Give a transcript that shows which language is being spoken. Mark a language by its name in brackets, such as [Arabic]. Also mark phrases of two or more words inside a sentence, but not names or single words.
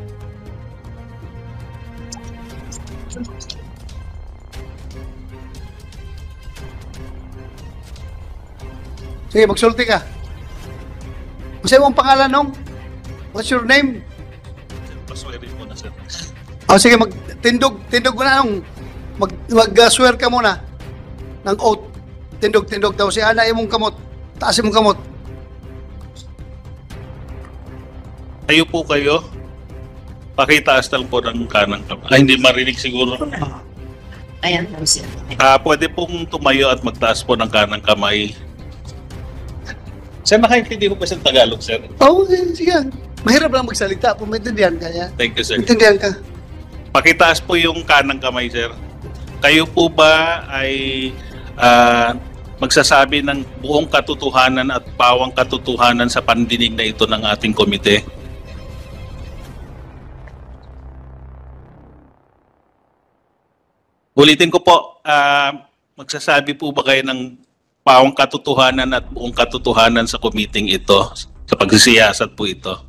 [Cebuano] Sige, magsulti ka. Kasi mong pangalan nung? [English] What's your name? [Cebuano] Paswerin mo na, sir. Sige, tindog mo na nung. [Filipino] Mag-swear ka muna ng oath. [Cebuano] Tindog daw. Si Ana, imong kamot. Taas imong kamot. [Filipino] Tayo po kayo. Pakitaas lang po ng kanang kamay. Hindi marinig siguro. Ayan po siya. Pwede pong tumayo at magtaas po ng kanang kamay. [Cebuano] Sir, nakaintindi ko ba sa Tagalog, sir? [Filipino] Oo, sige. Mahirap lang magsalita. Kung maintindihan ka niya. [English] Thank you, sir. [Filipino] Maintindihan ka. Pakitaas po yung kanang kamay, sir. Kayo po ba ay magsasabi ng buong katotohanan at pawang katotohanan sa pandinig na ito ng ating komite? Ulitin ko po, magsasabi po ba kayo ng pawang katotohanan at buong katotohanan sa committee ito, sa pagsisiyasat po ito?